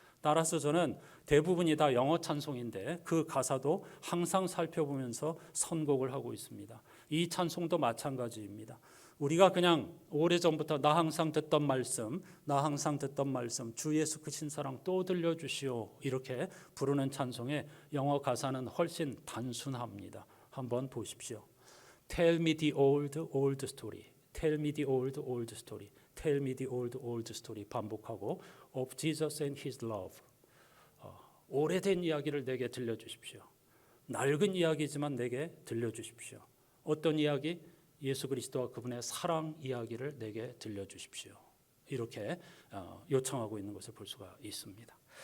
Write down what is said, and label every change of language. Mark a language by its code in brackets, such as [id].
[ko] 따라서 저는 대부분이 다 영어 찬송인데 그 가사도 항상 살펴보면서 선곡을 하고 있습니다. 이 찬송도 마찬가지입니다. 우리가 그냥 오래전부터 나 항상 듣던 말씀, 나 항상 듣던 말씀, 주 예수 크신 사랑 또 들려주시오 이렇게 부르는 찬송의 영어 가사는 훨씬 단순합니다. 한번 보십시오. [en] Tell me the old, old story. Tell me the old, old story. Tell me the old, old story. [ko] 반복하고 [en] of Jesus and His love. [ko] 오래된 이야기를 내게 들려주십시오. 낡은 이야기지만 내게 들려주십시오. 어떤 이야기? 예수 그리스도와 그분의 사랑 이야기를 내게 들려주십시오. 이렇게 요청하고 있는 것을 볼 수가 있습니다.